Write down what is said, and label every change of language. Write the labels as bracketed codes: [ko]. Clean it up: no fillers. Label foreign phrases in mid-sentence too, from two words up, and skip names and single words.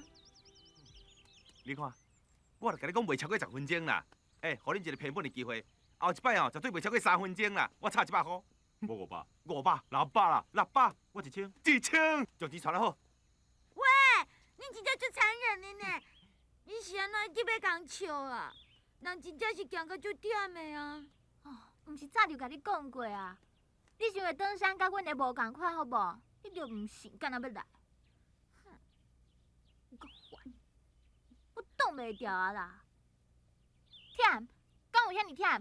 [nan] 你看，我就甲你讲，袂超过10分钟啦。互恁一个赔本的机会，后一摆绝对袂超过3分钟啦。我差100块。我500。 500、600啦，600，我1000。 1000，将钱传来好。喂，你真正足残忍的呢！你是安怎一直要讲笑啊？人真正是行到足忝的啊！哦，毋是早就甲你讲过啊？你想要登山，甲阮的无共款，好无？你着毋信，干那要来？你个烦！我挡袂牢啊啦！忝，敢有遐尼忝？